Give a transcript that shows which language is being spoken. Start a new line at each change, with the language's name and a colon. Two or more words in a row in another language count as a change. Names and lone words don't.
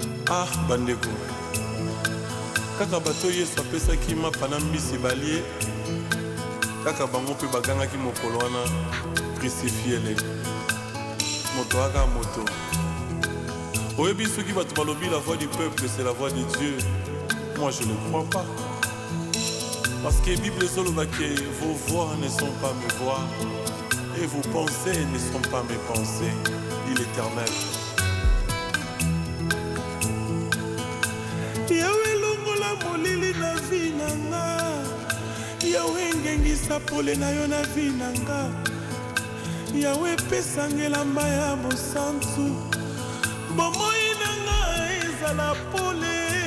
Lingala: Ah, bandeko, kaka bato Yesu apesaki mapa na mbisi balie, kaka bango mpe bagangaki mokolo wana, "Crucifiez-le." Moto aka moto. Oyebi soki bato balobi
French: la voix du peuple, c'est la voix de Dieu. Moi, je ne crois pas. Parce que
Lingala: Bible ezoloba ke,
French: "Vos voix ne sont pas mes voix, et vos pensées ne sont pas mes pensées," dit l'Éternel.
Lingala: Yawe, longola molili na vi na nga. Yawe, ngengisa pole na yo na vi na nga. Yawe, pesa nga elamba ya bosantu. Bomoi na nga ezala pole.